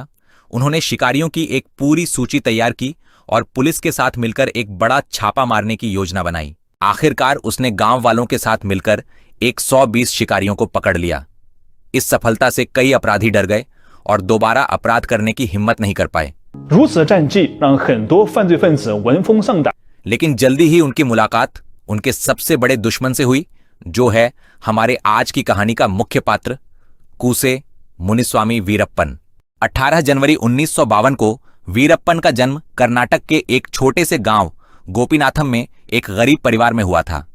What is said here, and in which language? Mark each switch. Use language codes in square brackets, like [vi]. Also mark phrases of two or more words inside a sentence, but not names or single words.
[hi] उन्होंने शिकारियों की एक पूरी सूची तैयार की और पुलिस के साथ मिलकर एक बड़ा छापा मारने की योजना बनाई। आखिरकार उसने गांव वालों के साथ मिलकर 120 शिकारियों को पकड़ लिया। इस सफलता से कई अपराधी डर गए और दोबारा अपराध करने की हिम्मत नहीं कर पाए। [zh] 如此战绩让很多犯罪分子闻风丧胆。 [hi] लेकिन जल्दी ही उनकी मुलाकात उनके सबसे बड़े दुश्मन से हुई, जो है हमारे आज की कहानी का मुख्य पात्र कूसे मुनिस्वामी वीरप्पन। 18 जनवरी 1952 को वीरप्पन का जन्म कर्नाटक के एक छोटे से गांव गोपीनाथम में एक गरीब परिवार में हुआ था।